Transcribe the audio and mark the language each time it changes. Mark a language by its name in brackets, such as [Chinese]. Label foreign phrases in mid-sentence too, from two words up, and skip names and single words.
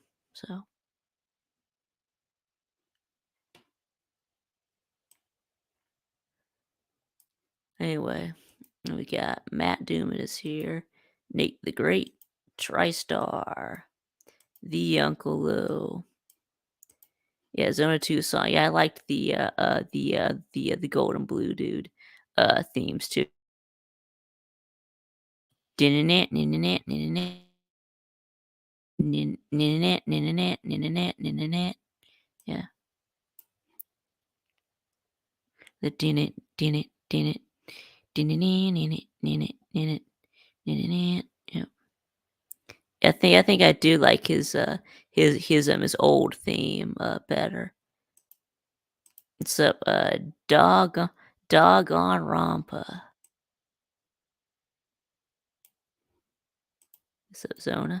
[English] So anyway, we got Matt Doomit is here, Nate the Great, TriStar, the Uncle Lou. Yeah, Zona 2 song. Yeah, I liked the Gold and Blue Dude themes too. Din-din-nat, din-din-nat, din-din-nat, din-din-nat, din-din-nat, din-din-nat, din-din-nat. Yeah. The din-it, din-it, din-it, din-din-nat, din-it, din-it, din-it, din-din-nat. Yeah. I think I do like his old theme better. What's up, doggone Rampa? What's up, Zona?